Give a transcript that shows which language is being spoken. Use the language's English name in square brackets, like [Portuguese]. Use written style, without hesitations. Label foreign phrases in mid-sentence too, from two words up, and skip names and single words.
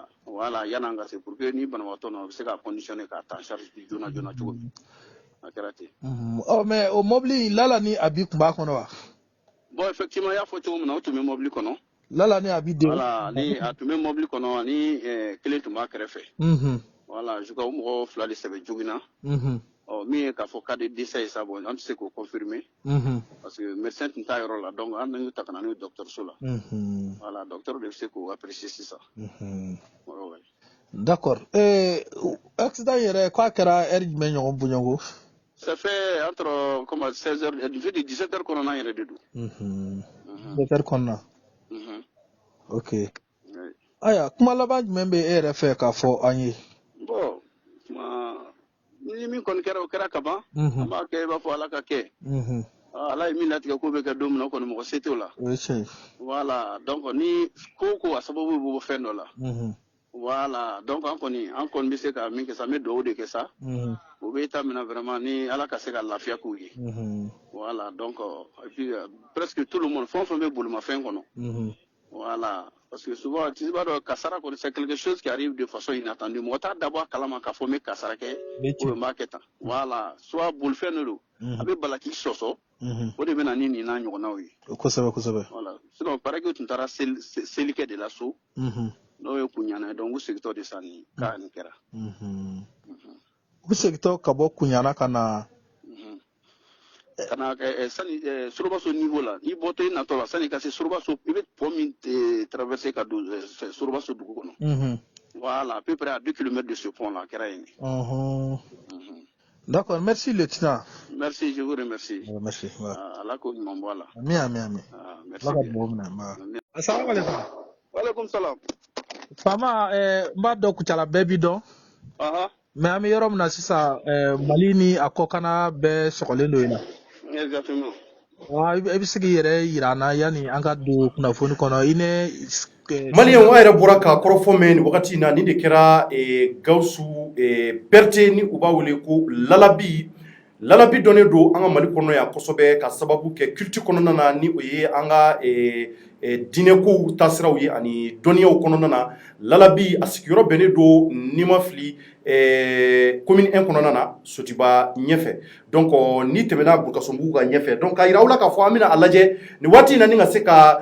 [Bambara] voilà yan'an ka se [French] pour que [Bambara] ni banabagatɔ na u bɛ se ka conditionné k'a ta [French] en charge [Bambara] joona joona cogo min a kɛra ten mais o mobili lala ni abi tun b'a kɔnɔ wa [French] bon effectivement [Bambara] i y'a fɔ cogo min na o tun bɛ mobili kɔnɔ lala ni abi den voilà ni a tun bɛ mobili kɔnɔ ani kelen tun b'a kɛrɛfɛ [French] voilà je crois [Bambara] o mɔgɔ 2 de sɛbɛn joginna min ye k'a fɔ [French] cas de décès [Bambara] ye sa bon an tɛ se k'o confirmer [French] parce que médecin [Bambara] tun t'a yɔrɔ la donc an y'u ta ka na n'u ye dɔgɔtɔrɔso la [French] voilà docteur [Bambara] de bɛ se k'o apprécier sisan [French] d'accord accident [Bambara] yɛrɛ k'a kɛra heure jumɛn ɲɔgɔn boɲɔngo [French] ça fait entre comme 16h du fait de 17h [Bambara] kɔnɔna yɛrɛ de don 17h kɔnɔna ok aya kuma laban jumɛn bɛ e yɛrɛ fɛ k'a fɔ an ye bon ni min kɔni kɛra o kɛra ka ban an b'a kɛ i b'a fɔ ala ka kɛ ala ye min latigɛ ko bɛ kɛ don min na o kɔni mɔgɔ se t'o la voilà donc ni ko a sababu bɛ bɔ fɛn dɔ la [French] voilà donc [Bambara] an kɔni bɛ se ka min kɛ sa an bɛ dugawu de kɛ sa o bɛ taa minɛ vraiment ni ala ka se ka lafiya k'u ye [French] voilà donc et puis presque tout le monde [Bambara] fɛn o fɛn bɛ bolimafɛn kɔnɔ [French] voilà parce que souvent tu [Bambara] b'a dɔn kasara kɔni [French] c'est quelque chose qui arrive de façon inattendue [Bambara] mɔgɔ t'a dabɔ a kalama k'a fɔ n bɛ kasara kɛ ou n b'a kɛ tan [French] voilà soit [Bambara] bolifɛn de don a bɛ bala k'i sɔsɔ o de bɛ na ni nin n'a ɲɔgɔnnaw ye kosɛbɛ [French] voilà sinon paraît que [Bambara] u tun taara seli kɛ de la so n'o ye Kuɲana ye donc u segintɔ de sa nin cas nin kɛra u segintɔ ka bɔ Kuɲana ka na kana sani Sorobaso niveau la i bɔtɔ i natɔ la sani ka se Sorobaso i bɛ pont min traverser ka don Sorobaso dugu kɔnɔ [French] voilà à peu près à 2 km de ce pont là [Bambara] kɛra yen [French] d'accord merci lieutenant merci je vous remercie merci [Bambara] ala ko ɲuman bɔ a la ami [French] merci [Arabic] assalamu alaikum walaikum salam [Bambara] faama n b'a dɔn Kucala bɛɛ b'i dɔn mais an bɛ yɔrɔ min na sisan Mali ni a kɔkana bɛɛ sɔgɔlen don yen na exactement i bɛ se k'i yɛrɛ yira an na yanni an ka don kunnafoni kɔnɔ i ne maliyɛnw a yɛrɛ bɔra k'a kɔrɔfɔ mɛn nin wagati in na nin de kɛra Gawusu Berete ni u b'a wele ko Lalabi dɔnnen don an ka Mali kɔnɔ yan kosɛbɛ ka sababu kɛ culture kɔnɔna na ni o ye an ka diinɛkow taasiraw ye ani dɔnniyaw kɔnɔna na Lalabi a sigiyɔrɔ bɛnnen don n'i ma fili commune 1 kɔnɔna na Sotiba ɲɛfɛ donc ni tɛmɛna Burukasumbugu ka ɲɛfɛ donc k'a yira aw la k'a fɔ an bɛna a lajɛ nin waati in na ni ka se ka